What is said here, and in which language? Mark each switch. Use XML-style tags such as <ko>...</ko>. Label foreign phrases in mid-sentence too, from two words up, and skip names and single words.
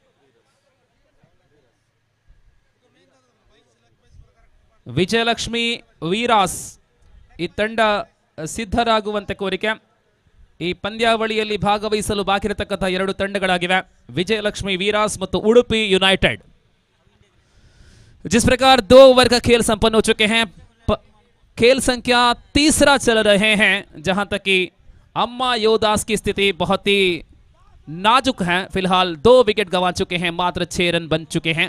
<kn>ವೀರಾಸ್ ಈ ತಂಡ ಸಿದ್ಧರಾಗುವಂತೆ ಕೋರಿಕೆ. ಈ ಪಂದ್ಯಾವಳಿಯಲ್ಲಿ ಭಾಗವಹಿಸಲು ಬಾಕಿರತಕ್ಕಂಥ 2 ತಂಡಗಳಾಗಿವೆ, ವಿಜಯಲಕ್ಷ್ಮಿ ವೀರಾಸ್ ಮತ್ತು ಉಡುಪಿ ಯುನೈटेड.</kn> <hi>जिस प्रकार 2 ओवर का खेल संपन्न हो चुके हैं, खेल संख्या 3 चल रहे हैं, जहां तक कि अम्मा योदास की स्थिति बहुत ही नाजुक है. फिलहाल 2 विकेट गंवा चुके हैं, मात्र 6 रन बन चुके हैं.</hi>